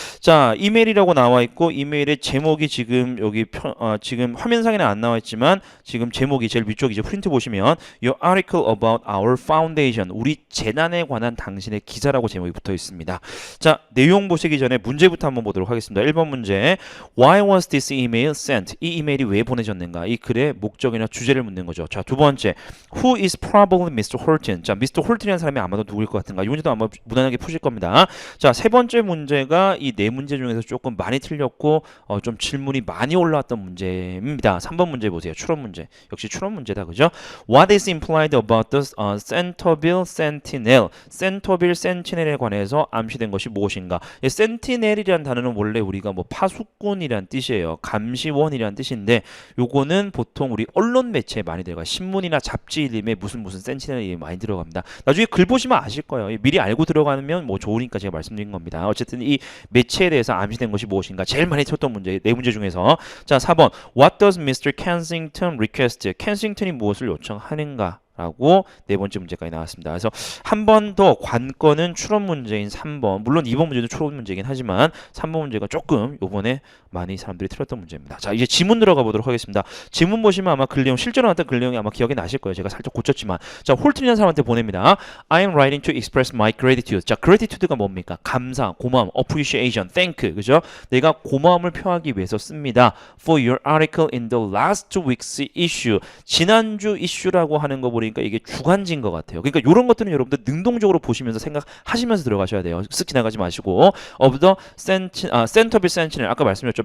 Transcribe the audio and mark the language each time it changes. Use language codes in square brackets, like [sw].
[ko] 자, 이메일이라고 나와 있고, 이메일의 제목이 지금 여기 지금 화면상에는 안 나와 있지만 지금 제목이 제일 위쪽 이제 프린트 보시면 [en] Your article about our foundation, [ko] 우리 재단에 관한 당신의 기사라고 제목이 붙어 있습니다. 자, 내용 보시기 전에 문제부터 한번 보도록 하겠습니다. 1번 문제, [en] Why was this email sent? [ko] 이 이메일이 왜 보내졌는가? 이 글의 목적이나 주제를 묻는 거죠. 자, 두 번째, [en] Who is probably Mr. Horton? [ko] 자, [en] Mr. [ko] Horton이라는 사람이 아마도 누구일 것 같은가? 이 문제도 아마 무난하게 푸실 겁니다. 자, 세 번째 문제가 이 네 문제 중에서 조금 많이 틀렸고 좀 질문이 많이 올라왔던 문제입니다. 3번 문제 보세요. 추론 문제. 역시 추론 문제다, 그죠? [en] What is implied about the Centerville Sentinel? [ko] 센터빌 센티넬에 관해서 암시된 것이 무엇인가? 센티넬이라는 단어는 원래 우리가 뭐 파수꾼이란 뜻이에요. 감시원이란 뜻인데 요거는 보통 우리 언론 매체에 많이 들어가. 신문이나 잡지 이름에 무슨 센티넬이 많이 들어갑니다. 나중에 글 보시면 아실 거예요. 미리 알고 들어가면 뭐 좋으니까 제가 말씀드린 겁니다. 어쨌든 이 매체에 대해서 암시된 것이 무엇인가? 제일 많이 쳤던 문제, 네 문제 중에서. 자, 4번. [en] What does Mr. Kensington request? [ko] 켄싱턴이 무엇을 요청하는가? 라고 네 번째 문제까지 나왔습니다. 그래서 한 번 더 관건은 추론 문제인 3번. 물론 2번 문제도 추론 문제이긴 하지만 3번 문제가 조금 요번에 많이 사람들이 틀렸던 문제입니다. 자, 이제 지문 들어가 보도록 하겠습니다. 지문 보시면 아마 글 내용, 실제로 나왔던 글 내용이 아마 기억이 나실 거예요. 제가 살짝 고쳤지만. 자, 홀튼이라는 사람한테 보냅니다. [en] I am writing to express my gratitude. [ko] 자, gratitude가 뭡니까? 감사, 고마움, appreciation, thank. 그죠? 내가 고마움을 표하기 위해서 씁니다. [en] For your article in the last week's issue. [ko] 지난주 이슈라고 하는 거 보니 그러니까 이게 주관지인 것 같아요. 그러니까 이런 것들은 여러분들 능동적으로 보시면서 생각하시면서 들어가셔야 돼요. 쓱 지나가지 마시고. [en] of the Centerville Sentinel, [ko] 아까 말씀드렸죠.